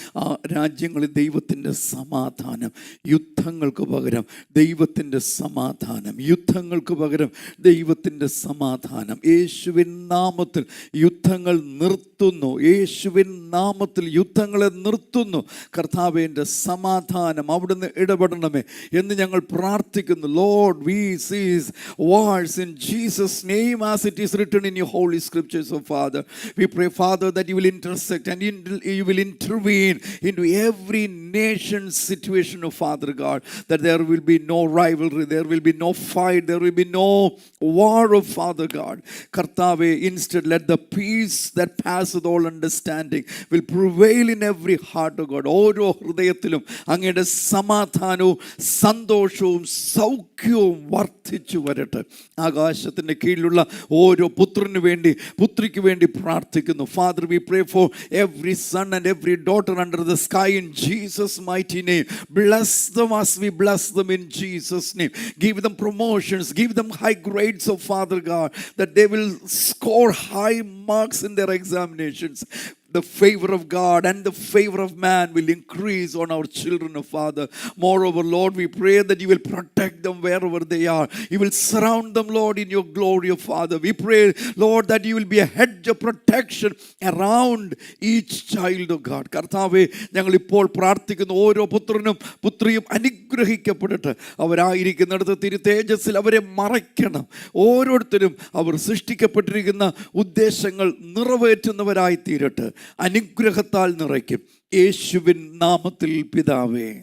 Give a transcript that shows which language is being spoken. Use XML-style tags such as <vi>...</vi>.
<ml>ആ രാജ്യങ്ങളിൽ ദൈവത്തിൻ്റെ സമാധാനം, യുദ്ധങ്ങൾക്ക് പകരം ദൈവത്തിൻ്റെ സമാധാനം, യുദ്ധങ്ങൾക്ക് പകരം ദൈവത്തിൻ്റെ സമാധാനം. യേശുവിൻ നാമത്തിൽ യുദ്ധങ്ങൾ നിർത്തുന്നു. യേശുവിൻ നാമത്തിൽ യുദ്ധങ്ങളെ നിർത്തുന്നു. കർത്താവിൻ്റെ സമാധാനം അവിടുന്ന് ഇടപെടണമേ എന്ന് ഞങ്ങൾ പ്രാർത്ഥിക്കുന്നു.</ml> <en>Lord, we cease wars in Jesus' name as it is written in your holy scriptures, oh Father. We pray, Father, that you will intersect and you will intervene into every nation's situation, oh Father God, that there will be no rivalry, there will be no fight, there will be no war, oh Father God. Kartave, instead let the peace that passeth all understanding will prevail in every heart, oh God.</en> <ml>ഓരോ ഹൃദയത്തിലും അങ്ങയുടെ സമാധാനവും സന്തോഷവും സൗഖ്യവും വർദ്ധിച്ചു വരട്ടെ. ആകാശത്തിൻ്റെ കീഴിലുള്ള ഓരോ പുത്രന് വേണ്ടി പുത്രിക്ക് വേണ്ടി പ്രാർത്ഥിക്കുന്നു.</ml> <en>Father, we pray for every son and every daughter under the sky in Jesus' mighty name. Bless them as we bless them in Jesus' name. Give them promotions, give them high grades, oh Father God, that they will score high marks in their examinations. The favor of God and the favor of man will increase on our children, oh Father. Moreover, Lord, we pray that you will protect them wherever they are. You will surround them, Lord, in your glory, oh Father. We pray, Lord, that you will be a hedge of protection around each child, oh God.</en> <ml>കർത്താവേ, ഞങ്ങൾ ഇപ്പോൾ പ്രാർത്ഥിക്കുന്ന ഓരോ പുത്രനും പുത്രിയും അനുഗ്രഹിക്കപ്പെടട്ടെ. അവരായിരിക്കുന്നിടത്ത് തിരുതേജസ്സിൽ അവരെ മറയ്ക്കണം. ഓരോരുത്തരും അവർ സൃഷ്ടിക്കപ്പെട്ടിരിക്കുന്ന ഉദ്ദേശങ്ങൾ നിറവേറ്റുന്നവരായി തീരട്ടെ. അനുഗ്രഹത്താൽ നിറയ്ക്കും. യേശുവിൻ നാമത്തിൽ പിതാവേ,</ml>